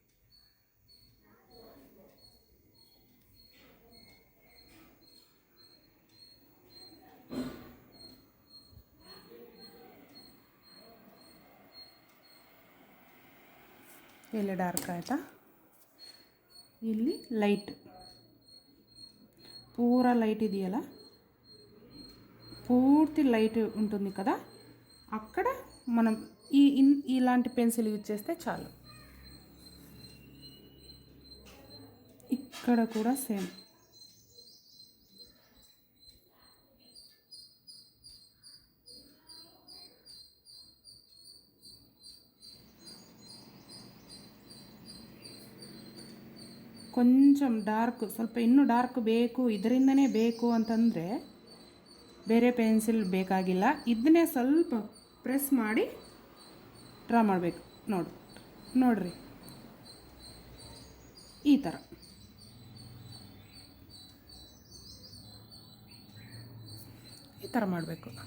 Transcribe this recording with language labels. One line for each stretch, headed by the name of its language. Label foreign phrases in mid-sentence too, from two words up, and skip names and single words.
Kannada: ಇಲ್ಲಿ ಡಾರ್ಕ್ ಆಯಿತಾ, ಇಲ್ಲಿ
Telugu: లైట్, పూరా లైట్ ಇದೆಯಲ್ಲ, పూర్తి లైట్ ఉంటుంది కదా, అక్కడ మనం ఇలాంటి
English: pencil use
Telugu: చేస్తే చాలు. ఇక్కడ కూడా సేమ్.
Kannada: కొంచెం ಡಾರ್ಕ್, ಸ್ವಲ್ಪ ಇನ್ನೂ ಡಾರ್ಕ್ ಬೇಕು, ಇದರಿಂದನೇ ಬೇಕು ಅಂತಂದರೆ ಬೇರೆ ಪೆನ್ಸಿಲ್ ಬೇಕಾಗಿಲ್ಲ. ಇದನ್ನೇ ಸ್ವಲ್ಪ ಪ್ರೆಸ್ ಮಾಡಿ ಡ್ರಾ ಮಾಡಬೇಕು. ನೋಡ್ರಿ ಈ ಥರ. ಈ ಥರ ಮಾಡಬೇಕು.